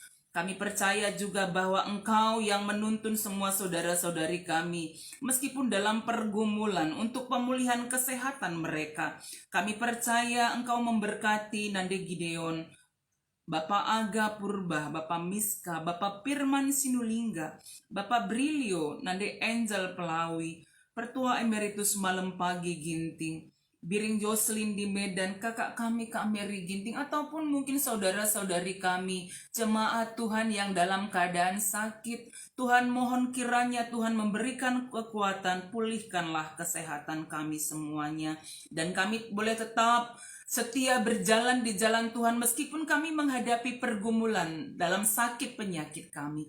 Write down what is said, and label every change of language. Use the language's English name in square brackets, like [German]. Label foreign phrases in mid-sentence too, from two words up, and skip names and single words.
[Indonesian] Kami percaya juga bahwa Engkau yang menuntun semua saudara-saudari kami, meskipun dalam pergumulan untuk pemulihan kesehatan mereka. Kami percaya Engkau memberkati Nande Gideon, Bapak Aga Purba, Bapak Miska, Bapak Firman Sinulingga, Bapak Brilio, Nande Angel Pelawi, Pertua Emeritus Malam Pagi Ginting, Biring Jocelyn di Medan, kakak kami Kak Mary Ginting, ataupun mungkin saudara-saudari kami, jemaat Tuhan yang dalam keadaan sakit. Tuhan, mohon kiranya Tuhan memberikan kekuatan, pulihkanlah kesehatan kami semuanya, dan kami boleh tetap setia berjalan di jalan Tuhan meskipun kami menghadapi pergumulan dalam sakit penyakit kami.